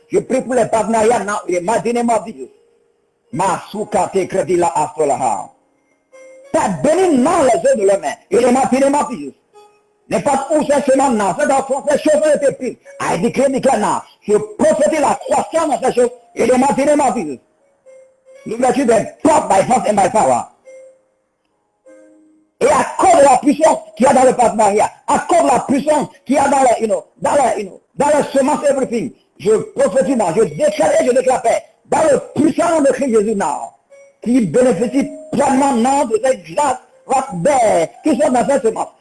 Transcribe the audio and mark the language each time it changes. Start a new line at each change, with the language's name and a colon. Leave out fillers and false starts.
English: Je prie pour les partenariats now. In the mighty name of Jesus. Masuka te crédit la astolaha.
French: Père, bénis now les œuvres de leurs mains. In the mighty name of Jesus. N'importe où ces semences now, ces choses ont été prises. I declare now. Je prophétise la croissance dans ces choses.
English: In the mighty name of Jesus.
French: L'ouverture des portes by force and by power. Et à cause de la puissance qu'il y a dans le partenariat, à cause de la puissance qu'il y a dans les semences, everything, je prophétise, je déclare et je déclare paix, dans le puissant nom de Christ Jésus, qui bénéficie pleinement de cette grâce, qui sont dans cette semence.